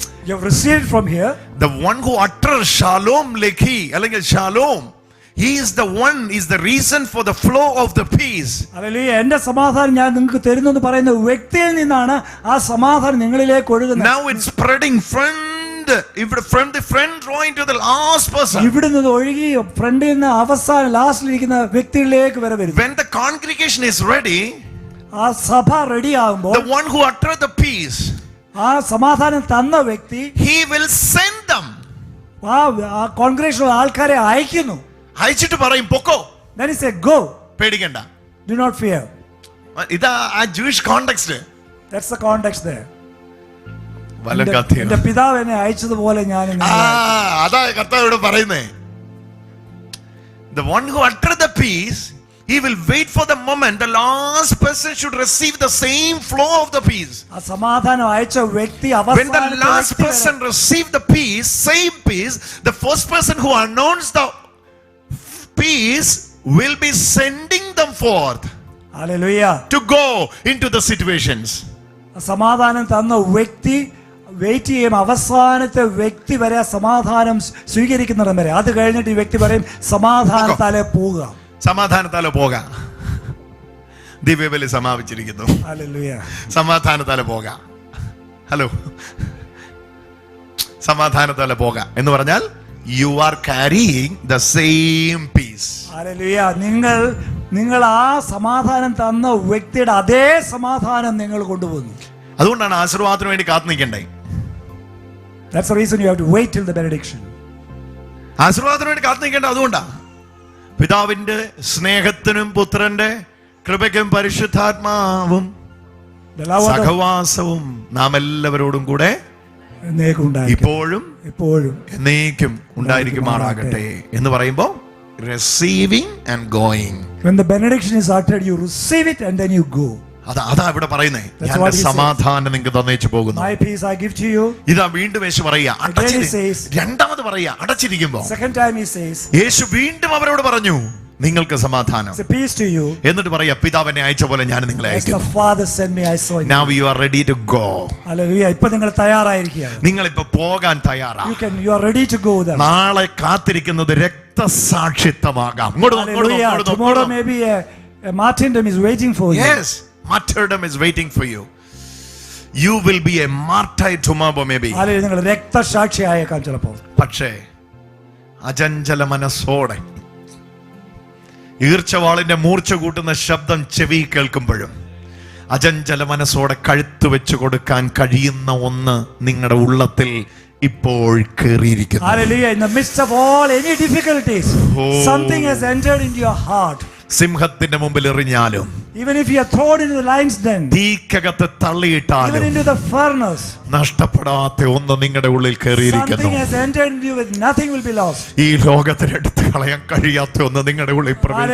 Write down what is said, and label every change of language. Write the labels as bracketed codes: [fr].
[en] you have received from here. The one who utters shalom lekhi അല്ലെങ്കിൽ shalom, he is the one, is the reason for the flow of the peace. Hallelujah. [ml] എന്റെ സമാധാനം ഞാൻ നിങ്ങൾക്ക് തരുന്നു എന്ന് പറയുന്ന വ്യക്തിയിൽ നിന്നാണ് ആ സമാധാനം നിങ്ങളിലേക്ക് ഒഴുകുന്നത്. [en] Now it's spreading from the front drawing to the last person. [ml] ഇവിടുന്ന് ഒഴുകി ഫ്രണ്ടിൽ നിന്ന് അവസാനം ലാസ്റ്റിൽ ഇരിക്കുന്ന വ്യക്തികളിലേക്ക് വരെ വരും. [en] When the congregation is ready, [ml] ആ സഭ റെഡി ആകുമ്പോൾ [en] the one who uttered the peace, [ml] ആ സമാധാനം തന്ന വ്യക്തി [en] he will send them. [ml] ആ കോൺഗ്രേഷനിലെ ആൾക്കാരെ അയക്കുന്നു. അയച്ചിട്ട് പറയും പൊക്കോ. [en] Then he said, go. [ml] പേടിക്കണ്ട. [en] Do not fear. [ml] ഇതാ ആ Jewish context. [en] That's the context there. [ml] വലങ്കത്തിയ. എന്റെ പിതാവ് എന്നെ അയച്ചതുപോലെ ഞാൻ അതാ കർത്താവ് ഇവിടെ പറയുന്നേ. [en] The one who uttered the peace he will wait for the moment the last person should receive the same flow of the peace. [ml] ആ സമാധാനം അയച്ച വ്യക്തി [en] When the last person received the peace, same peace, the first person who announced the peace will be sending them forth [ml] hallelujah. [en] to go into the situations. [ml] സമാധാനം തന്ന വ്യക്തി wait ചെയ്യും, അവസാനത്തെ വ്യക്തി വരെ സമാധാനം സ്വീകരിക്കുന്നിടം വരെ. അത് കഴിഞ്ഞിട്ട് ഈ വ്യക്തി പറയും സമാധാനത്താലെ പോവുക. സമാധാനത്താലെ പോകാം. ദിവ്യബലി സമാപിച്ചിരിക്കുന്നു. ഹല്ലേലൂയ. സമാധാനത്താലെ പോകാം. ഹലോ, സമാധാനത്താലെ പോകാം എന്ന് പറഞ്ഞാൽ [en] you are carrying the same peace. [ml] Hallelujah. നിങ്ങൾ ആ സമാധാനം തന്ന വ്യക്തിയുടെ അതേ സമാധാനം നിങ്ങൾ കൊണ്ടുപോകുന്നു. അതുകൊണ്ടാണ് ആശീർവാദത്തിന് വേണ്ടി കാത്തു നിൽക്കണ്ടേ. [en] That's the reason you have to wait till the benediction. [ml] ആശീർവാദത്തിന് വേണ്ടി കാത്തു നിൽക്കേണ്ട അതുകൊണ്ടാണ്. പിതാവിന്റെ സ്നേഹത്തിനും പുത്രന്റെ കൃപയ്ക്കും പരിശുദ്ധാത്മാവും സഹവാസവും നാം എല്ലാവരോടും കൂടെ ഇപ്പോഴും എന്നേക്കും ഉണ്ടായിരിക്കുമാറാകട്ടെ എന്ന് പറയുമ്പോൾ [en] receiving and going. When the benediction is uttered, you receive it and then you go. [ml] അതാ ഇവിടെ പറയുന്നേ, ഞാൻ സമാധാനം നിങ്ങൾക്ക് തന്നേച്ചു പോകുന്നു. [en] My peace I give to you. [ml] ഇതാ വീണ്ടും യേശു പറയാ, രണ്ടാമത് പറയാ അടച്ചിരിക്കുമ്പോ. [en] Second time he says, [ml] യേശു വീണ്ടും അവരോട് പറഞ്ഞു, നിങ്ങൾക്ക് സമാധാനം. [en] It's a peace to you. [ml] എന്നിട്ട് പറയാ, പിതാവിനെ അയച്ച പോലെ ഞാൻ നിങ്ങളെ അയക്കുന്നു. [en] As the Father sent me, I saw you. Now you are ready to go. [ml] Hallelujah. ഇപ്പോൾ നിങ്ങൾ തയ്യാറായിരിക്കുകയാണ്. നിങ്ങൾ ഇപ്പോൾ പോകാൻ തയ്യാറാണ്. [en] You are ready to go there. [ml] നാളെ കാത്തിരിക്കുന്നത് രക്തസാക്ഷിത്വമാകാം. [en] Tomorrow maybe a martyrdom is waiting for you. Yes, martyrdom is waiting for you. You will be a martyr tomorrow maybe. [ml] Hallelujah. നിങ്ങൾ രക്തസാക്ഷിയായേക്കാം ചിലപ്പോൾ. പക്ഷേ അചഞ്ചല മനസ്സോടെ ഈർച്ചവാളിന്റെ മൂർച്ച കൂട്ടുന്ന ശബ്ദം ചെവി കേൾക്കുമ്പോഴും അചഞ്ചല മനസ്സോടെ കഴുത്ത് വെച്ച് കൊടുക്കാൻ കഴിയുന്ന ഒന്ന് നിങ്ങളുടെ ഉള്ളത്തിൽ ഇപ്പോൾ കേറിയിരിക്കുന്നു. [en] Hallelujah. In the midst of all any difficulties, something has entered into your heart. [ml] സിംഹത്തിന്റെ മുമ്പിൽ എറിഞ്ഞാലും, [en] even if you are thrown into the lion's den, [ml] തീക്കകത്ത് തള്ളിയിട്ടാലും, [en] even into the furnace, [ml] നഷ്ടപ്പെടാത്ത ഒന്ന് നിങ്ങളുടെ ഉള്ളിൽ കേറിയിരിക്കുന്നു. [en] something has entered into you with nothing will be lost. [ml] ഈ ലോകത്തിൽ എടുത്തു കളയാൻ കഴിയാത്ത ഒന്ന് നിങ്ങളുടെ ഉള്ളിൽ പ്രവേശിച്ചു.